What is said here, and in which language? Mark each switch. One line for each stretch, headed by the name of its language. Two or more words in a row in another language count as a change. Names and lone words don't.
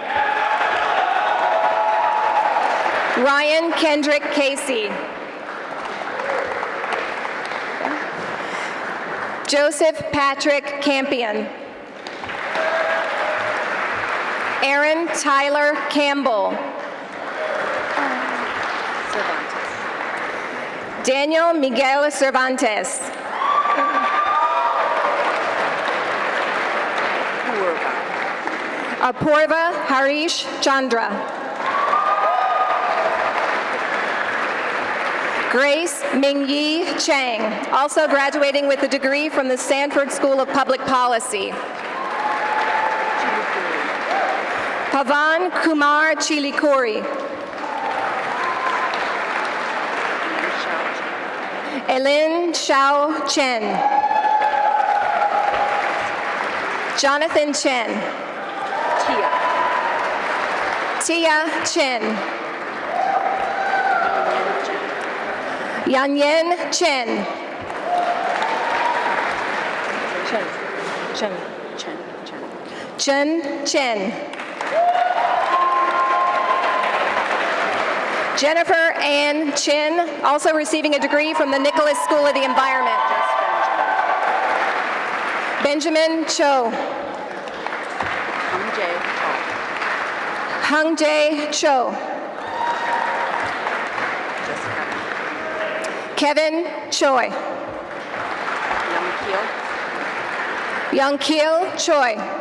English: Ryan Kendrick Casey. Joseph Patrick Campion. Aaron Tyler Campbell. Daniel Miguel Cervantes. Apurva Harish Chandra. Grace Mingyi Chang, also graduating with a degree from the Sanford School of Public Policy. Pavan Kumar Chilikuri. Elin Xiao Chen. Jonathan Chen. Tia Chen. Yanyan Chen. Chen Chen. Jennifer Ann Chin, also receiving a degree from the Nicholas School of the Environment. Benjamin Cho. Hung Jae Cho. Kevin Choi. Young Keel Choi.